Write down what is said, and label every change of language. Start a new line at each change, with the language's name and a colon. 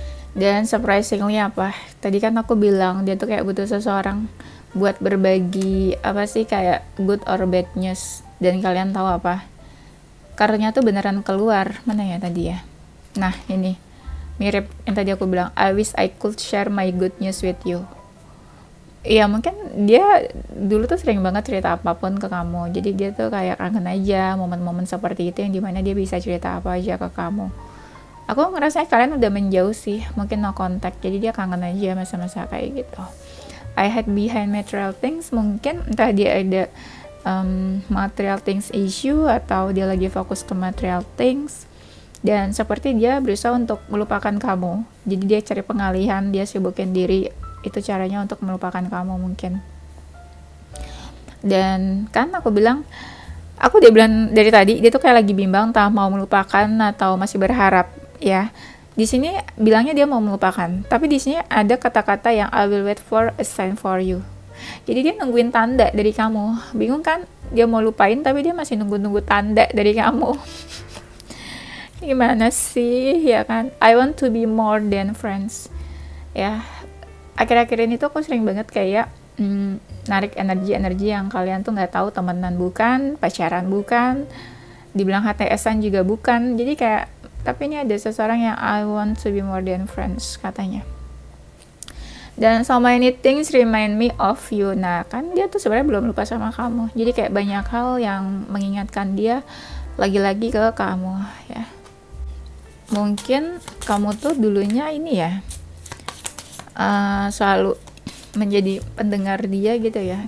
Indonesian: Dan surprisingly apa? Tadi kan aku bilang dia tuh kayak butuh seseorang buat berbagi apa sih kayak
English: good or bad news.
Indonesian: Dan kalian tahu apa? Kartunya tuh beneran keluar. Mana ya tadi ya? Nah ini mirip yang tadi aku bilang.
English: I wish I could share my good news with you.
Indonesian: Iya mungkin dia dulu tuh sering banget cerita apapun ke kamu. Jadi dia tuh kayak kangen aja momen-momen seperti itu yang dimana dia bisa cerita apa aja ke kamu. Aku ngerasa kalian udah menjauh sih, mungkin
English: no contact,
Indonesian: jadi dia kangen aja masa-masa kayak gitu.
English: I hide behind material things,
Indonesian: mungkin entah dia ada material things issue atau dia lagi fokus ke material things, dan seperti dia berusaha untuk melupakan kamu. Jadi dia cari pengalihan, dia sibukin diri, itu caranya untuk melupakan kamu mungkin. Dan kan aku dia bilang dari tadi dia tuh kayak lagi bimbang entah mau melupakan atau masih berharap ya. Di sini bilangnya dia mau melupakan, tapi di sini ada kata-kata yang
English: I will wait for a sign for you.
Indonesian: Jadi dia nungguin tanda dari kamu. Bingung kan? Dia mau lupain tapi dia masih nunggu-nunggu tanda dari kamu. Gimana sih, ya kan?
English: I want to be more than friends.
Indonesian: Ya, akhir-akhir ini tuh aku sering banget kayak narik energi-energi yang kalian tuh nggak tahu temenan bukan, pacaran bukan, dibilang HTS-an juga bukan. Jadi kayak, tapi ini ada seseorang yang
English: I want to be more than friends
Indonesian: katanya. Dan
English: so many things remind me of you.
Indonesian: Nah kan dia tuh sebenarnya belum lupa sama kamu. Jadi kayak banyak hal yang mengingatkan dia lagi-lagi ke kamu ya. Mungkin kamu tuh dulunya ini ya selalu menjadi pendengar dia gitu ya.